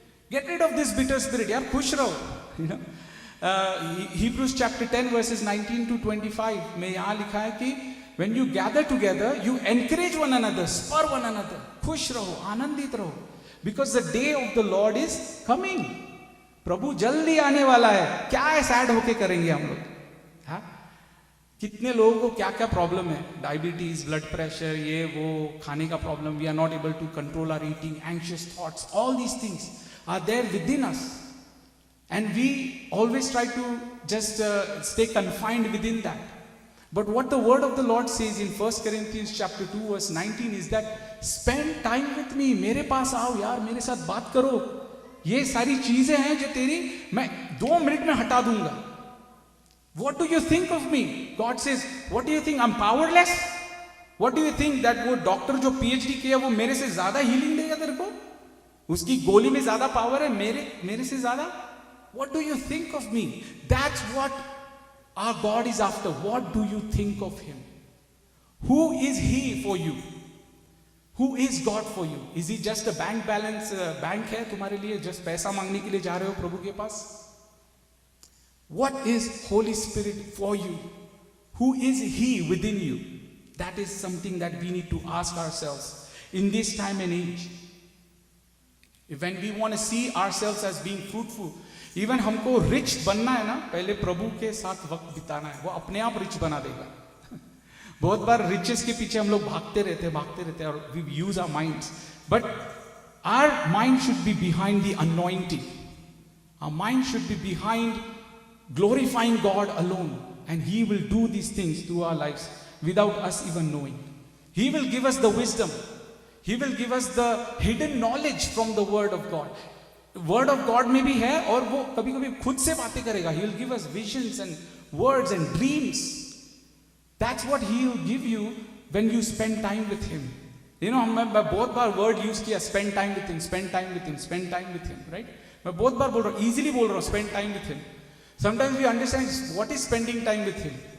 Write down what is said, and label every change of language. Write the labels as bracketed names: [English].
[English] Get rid of this bitter spirit. [Hindi] यार खुश रहो. [English] You know, Hebrews chapter 10 verses 19 to 25 [Hindi] में यहाँ लिखा है कि [English] when you gather together, you encourage one another, spur one another. [Hindi] खुश रहो, आनंदित रहो. [English] Because the day of the Lord is coming. [Hindi] प्रभु जल्दी आने वाला है. क्या है सैड होके करेंगे हम लोग? हाँ, कितने लोगों को क्या क्या प्रॉब्लम है? [English] diabetes, blood pressure, [Hindi] ये वो, खाने का [English] Problem. We are not able to control our eating, anxious thoughts, all these things are there within us. And we always try to just stay confined within that. But what the word of the Lord says in 1 Corinthians chapter 2 verse 19 is that spend time with me. [Hindi] मेरे पास आओ यार, मेरे साथ बात करो. ये सारी चीजें हैं जो तेरी मैं 2 मिनट में हटा दूंगा. [English] What do you think of me? God says, what do you think? I'm powerless? What do you think that [Hindi] वो डॉक्टर जो PhD किया वो मेरे से ज्यादा हीलिंग देगा तेरे को? उसकी गोली में ज्यादा पावर है मेरे से ज्यादा? [English] What do you think of me? That's what our God is after. What do you think of Him? Who is He for you? Who is God for you? Is He just a bank balance? [Hindi] Bank है तुम्हारे लिए, just पैसा मांगने के लिए जा रहे हो प्रभु के पास? [English] What is Holy Spirit for you? Who is He within you? That is something that we need to ask ourselves in this time and age. When we want to see ourselves as being fruitful, [Hindi] even हमको rich बनना है ना, पहले प्रभु के साथ वक्त बिताना है, वो अपने आप रिच बना देगा. बहुत बार रिचेस के पीछे हम लोग भागते रहते [English] और we use our minds, but our mind should be behind the anointing. Our mind should be behind glorifying God alone, and He will do these things through our lives without us even knowing. He will give us the wisdom. He will give us the hidden knowledge from the Word of God. [Hindi] Word of God में भी है और वो कभी कभी खुद से बातें करेगा. [English] He will give us visions and words and dreams. That's what He will give you when you spend time with Him. You know, [Hindi] मैं बहुत बार [English] word use किया, spend time with Him, spend time with Him, spend time with Him, right? [Hindi] मैं बहुत बार बोल रहा हूँ, [English] easily बोल रहा हूँ, spend time with Him. Sometimes we understand what is spending time with Him.